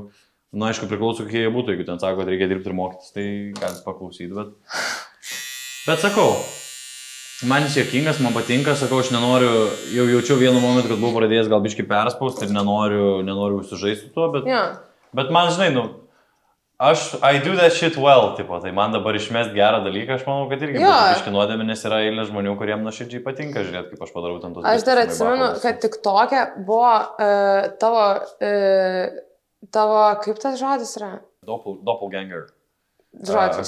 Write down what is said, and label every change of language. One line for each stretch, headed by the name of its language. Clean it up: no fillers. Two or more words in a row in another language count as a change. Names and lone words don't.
Lithuanian: Nu, aišku, priklauso, kokie jie būtų, jeigu ten sako, kad reikia dirbti ir mokytis, tai galit paklausyti, bet sakau, man jis juokingas, man patinka, sakau, aš nenoriu, jau jaučiau vienu momentu, kad buvau pradėjęs gal biškį perspausti ir nenoriu užsižaisti su tuo, bet man, žinai, nu,
English: I do that shit well,
Lithuanian: tipo, tai man dabar išmest gerą dalyką, aš manau, kad irgi būtų biškį nuodėmė, nes yra eilė žmonių, kuriem nuoširdžiai patinka žiūrėti, kaip aš padarau ten tos. Aš dar atsimenu, kad TikTok'e buvo tavo, kaip tas žodis yra? Doppelganger. Žodis.